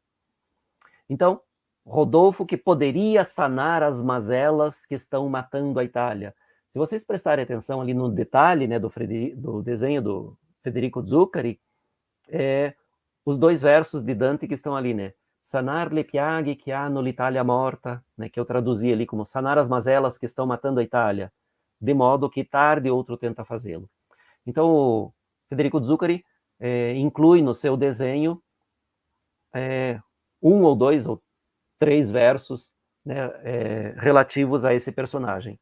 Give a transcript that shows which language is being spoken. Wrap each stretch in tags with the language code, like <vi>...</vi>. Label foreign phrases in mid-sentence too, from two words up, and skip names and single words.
<pt>Então, Rodolfo que poderia sanar as mazelas que estão matando a Itália. Se vocês prestarem atenção ali no detalhe, né, do desenho do Federico Zuccari, os 2 versos de Dante que estão ali, né?</pt> <it>Sanar le piaghe che hanno l'Italia morta,</it> <pt>né? Que eu traduzi ali como sanar as mazelas que estão matando a Itália, de modo que tarde outro tenta fazê-lo. Então, o Federico Zuccari inclui no seu desenho 1 ou 2 ou 3 versos, né, relativos a esse personagem.</pt>